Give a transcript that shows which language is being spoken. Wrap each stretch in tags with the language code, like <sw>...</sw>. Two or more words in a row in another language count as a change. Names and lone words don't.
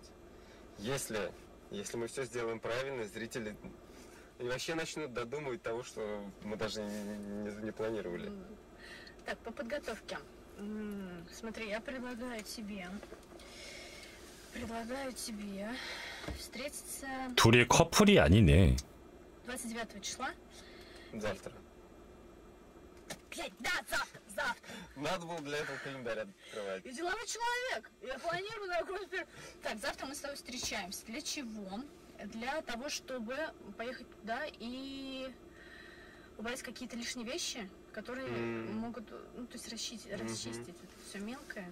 <ru>Если мы все сделаем правильно, зрители и вообще начнут додумывать того, что мы даже не планировали. Так, по подготовке. Смотри, я предлагаю тебе встретиться</ru> <ko>둘이 커플이 아니네.</ko> <ru>29 числа. Завтра. Блять, да, завтра. Надо было для этого календарь открывать. Я деловой человек. Я планирую такой. Так, завтра мы с тобой встречаемся. Для чего? Для того, чтобы поехать туда и убрать какие-то лишние вещи, которые могут, ну, то есть расчистить это все мелкое.</ru>